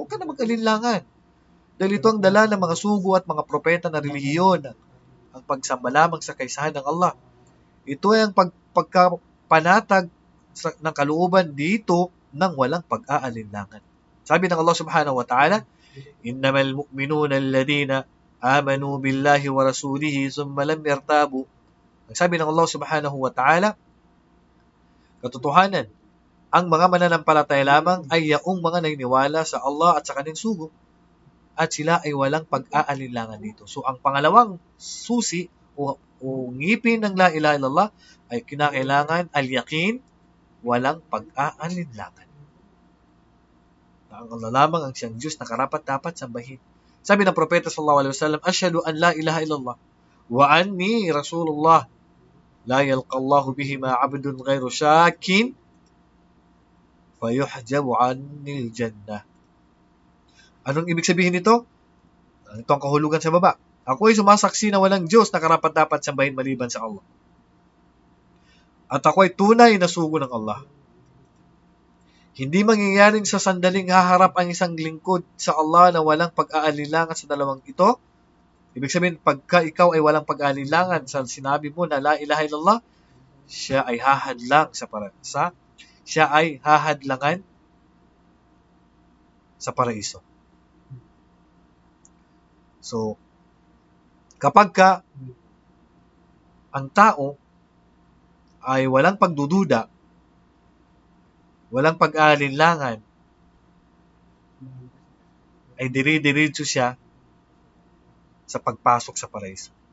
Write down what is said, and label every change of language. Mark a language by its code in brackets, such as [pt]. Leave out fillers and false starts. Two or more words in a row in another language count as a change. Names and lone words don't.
[tl] Huwag ka na mag-alinlangan. Dahil ito ang dala ng mga sugo at mga propeta na relihiyon, ang pagsamba lamang sa kaisahan ng Allah. Ito ay ang pagkapanatag ng kalooban dito ng walang pag-aalinlangan. Sabi ng [ar] الله سبحانه وتعالى إنما المؤمنون الذين آمنوا بالله ورسوله ثم لم يرتابوا. [tl] Ang sabi ng [ar] الله سبحانه وتعالى, [tl] katotohanan, ang mga mananampalataya lamang ay yaong mga naniniwala sa Allah at sa kanyang sugo at sila ay walang pag-aalinlangan dito. So, ang pangalawang susi o ngipin ng [ar] لا إله إلا الله [tl] ay kinakailangan al-yaqin, walang pag-aalinlangan. Na ang Allah lamang ang siyang Diyos na karapat-dapat sambahin. Sabi ng propeta [ar] صلى الله عليه وسلم أشهد أن لا إله إلا الله وأني رسول الله. لا يلقى الله بهما عبد غير شاك فيحجب عن الجنة. [tl] Anong ibig sabihin nito? Ito ang kahulugan sa baba. Ako ay sumasaksi na walang Diyos na karapat-dapat sambahin maliban sa Allah. At ako ay tunay na sugo ng Allah. Hindi mangyayaring sa sandaling haharap ang isang lingkod sa Allah na walang pag-aalinlangan sa dalawang ito. Ibig sabihin, pagka ikaw ay walang pag-aalinlangan sa sinabi mo na [ar] لا إله إلا الله, [tl] siya ay hahadlangan sa paraiso. So, kapag ang tao ay walang pagdududa, walang pag-aalinlangan, ay diri-diretso siya sa pagpasok sa paraiso.